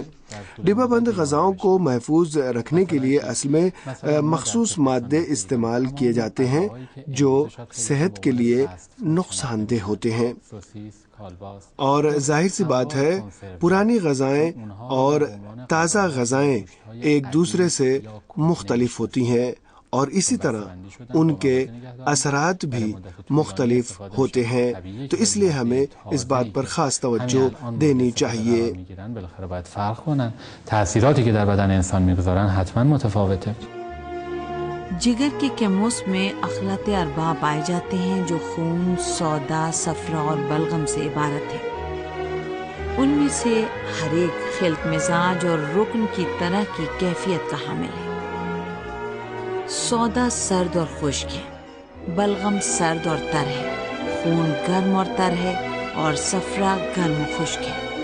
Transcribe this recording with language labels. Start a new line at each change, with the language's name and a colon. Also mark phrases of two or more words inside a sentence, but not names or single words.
Urdu: ڈبہ بند غذاؤں کو محفوظ رکھنے کے لیے اصل میں مخصوص مادے استعمال کیے جاتے ہیں جو صحت کے لیے نقصان دہ ہوتے ہیں، اور ظاہر سی بات ہے پرانی غذائیں اور تازہ غذائیں ایک دوسرے سے مختلف ہوتی ہیں اور اسی طرح ان کے اثرات بھی مختلف ہوتے ہیں، تو اس لیے ہمیں اس بات پر خاص توجہ دینی چاہیے۔
Persian: بالاخره باید فرق کنن. تاثیراتی که در بدن انسان میگذارن حتما متفاوته.
Urdu: جگر کے کیموس میں اخلاط اربع پائے جاتے ہیں جو خون، سودا، صفرا اور بلغم سے عبارت ہے۔ ان میں سے ہر ایک خلط مزاج اور رکن کی طرح کی کیفیت کا حامل ہے۔ سودا سرد اور خشک ہے، بلغم سرد اور تر ہے، خون گرم اور تر ہے، اور صفرا گرم و خشک ہے۔